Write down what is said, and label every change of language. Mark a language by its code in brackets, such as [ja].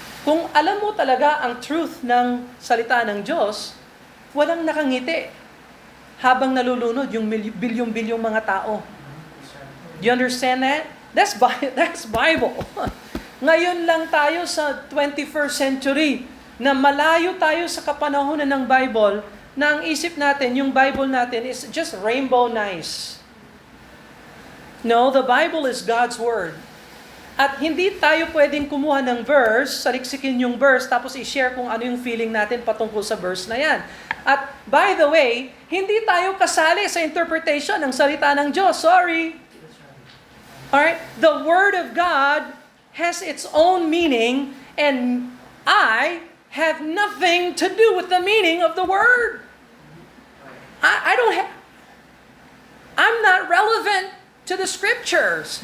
[tl] Kung alam mo talaga ang truth ng salita ng Diyos, walang nakangiti habang nalulunod yung bilyong-bilyong mga tao. [en] Do you understand that? That's Bible. [tl] Ngayon lang tayo sa 21st century na malayo tayo sa kapanahunan ng Bible na ang isip natin, yung Bible natin [en] is just rainbow nice. No, the Bible is God's Word. [tl] At hindi tayo pwedeng kumuha ng verse, saliksikin yung verse, tapos i-share kung ano yung feeling natin patungkol sa verse na yan. At by the way, hindi tayo kasali sa interpretation ng salita ng Diyos. [en] Sorry. Alright? The Word of God has its own meaning, and I have nothing to do with the meaning of the Word. I'm not relevant to the Scriptures.